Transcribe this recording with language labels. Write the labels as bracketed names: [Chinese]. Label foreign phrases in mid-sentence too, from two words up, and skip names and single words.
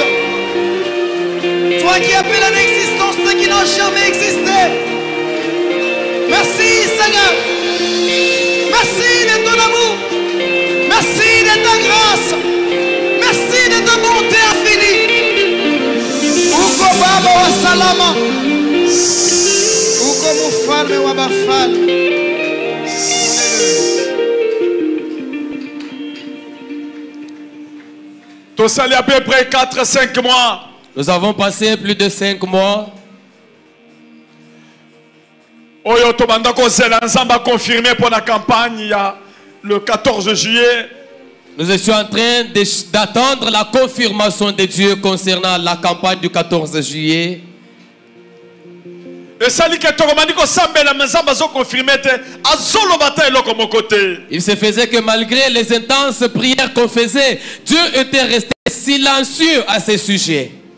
[French] Toi qui appelles en existence ceux qui n'ont jamais existé. Merci, Seigneur. Merci de ton amour. Merci de ta grâce. Merci de ta bonté infinie. [Swahili] Uko Baba wa salama. Uko mufalme wa bafalme. [French] Tout ça, il y a à peu près 4-5 mois. Nous avons passé plus de 5 mois. [Lingala] Oyo tobanda kozela nzamba [French] confirmé pour la campagne il y a le 14 juillet. Nous étions en train d'attendre la confirmation de Dieu concernant la campagne du 14 juillet. Il se faisait que malgré les intenses prières qu'on faisait, Dieu était resté silencieux à ce sujet.